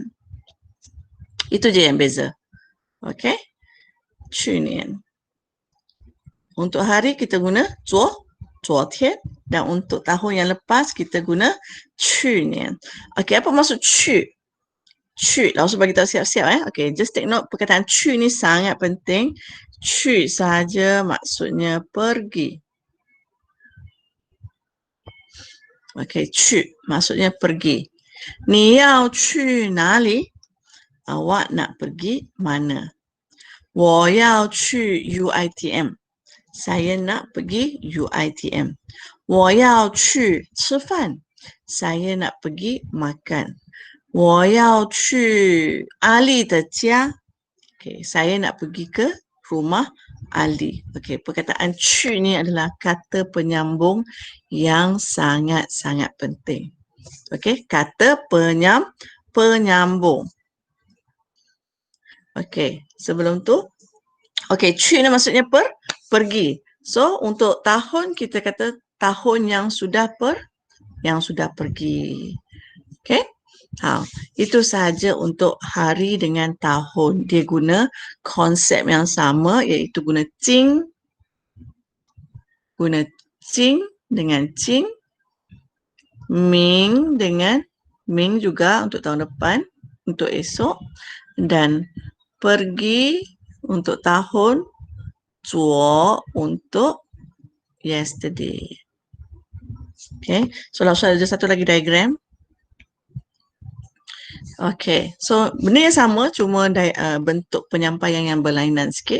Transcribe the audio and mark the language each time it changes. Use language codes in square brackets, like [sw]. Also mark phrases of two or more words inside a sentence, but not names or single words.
[ms] Itu je yang beza. Okey, [zh] 去年. [ms] Untuk hari kita guna 昨天 dan untuk tahun yang lepas kita guna 去年. Okey, apa maksud 去? 去, langsung bagi tahu siap-siap Okey, [en] just take note [ms] perkataan 去 ni sangat penting. 去 saja maksudnya pergi. Okey, 去 maksudnya pergi. [zh] 你要去哪里? [ms] Awak nak pergi mana? [zh] 我要去 UiTM. [ms] Saya nak pergi UiTM. [zh] 我要去吃饭. [ms] Saya nak pergi makan. [zh] 我要去阿丽的家. [ms] Okey, saya nak pergi ke rumah Ali. Okey, perkataan 去 ni adalah kata penyambung yang sangat-sangat penting. Okey, kata penyambung. Okey, sebelum tu, okey, 去 ni maksudnya pergi. So, untuk tahun kita kata tahun yang sudah pergi. Okey? Itu sahaja untuk hari dengan tahun. Dia guna konsep yang sama iaitu guna 今 dengan 今, 明 dengan 明 juga untuk tahun depan, untuk esok, dan pergi untuk tahun, 昨 untuk yesterday. Okay, so langsung ada satu lagi diagram. Okay, so benda yang sama cuma bentuk penyampaian yang berlainan sikit.